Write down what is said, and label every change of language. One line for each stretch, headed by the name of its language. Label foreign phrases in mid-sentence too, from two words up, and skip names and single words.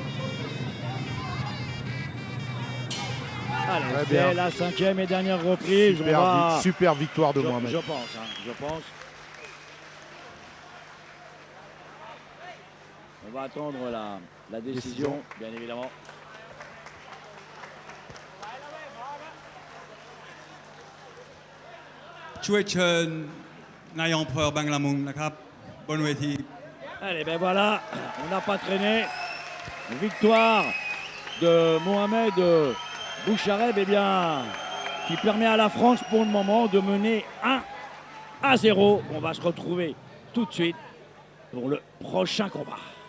French: Allez, Très c'est bien. la 5e et dernière reprise. Super victoire de Je Mohamed. pense. On va attendre la décision, bien évidemment.
Thai: ช่วยเชิญนายอำเภอบางละมุงนะครับบนเวที
French: Allez, ben voilà, on n'a pas traîné. Victoire de Mohamed Bouchareb, eh bien, qui permet à la France pour le moment de mener 1-0. On va se retrouver tout de suite pour le prochain combat.